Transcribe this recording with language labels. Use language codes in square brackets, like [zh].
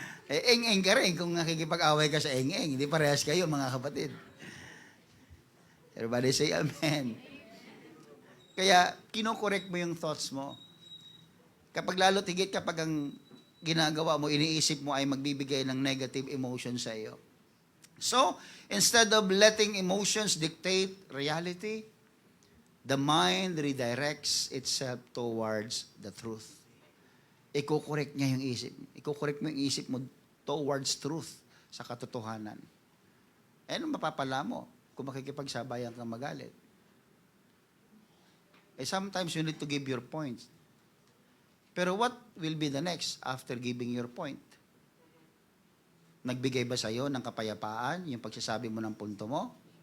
[tl] Eng-eng ka rin kung nakikipag-away ka sa eng-eng. Hindi parehas kayo, mga kapatid. [en] Everybody say amen. [tl] Kaya, kinokorek mo yung thoughts mo. Kapag lalo tigit, kapag ang ginagawa mo, iniisip mo ay magbibigay ng negative emotion sa iyo. [en] So, instead of letting emotions dictate reality, the mind redirects itself towards the truth. [tl] Iko-correct niya yung isip. Iko-correct mo yung isip mo [en] towards truth, [tl] sa katotohanan. Anong mapapala mo kung makikipagsabayan kang magalit? [en] Sometimes you need to give your points. Pero what will be the next after giving your point? [tl] Nagbigay ba sa'yo ng kapayapaan yung pagsasabi mo ng punto mo?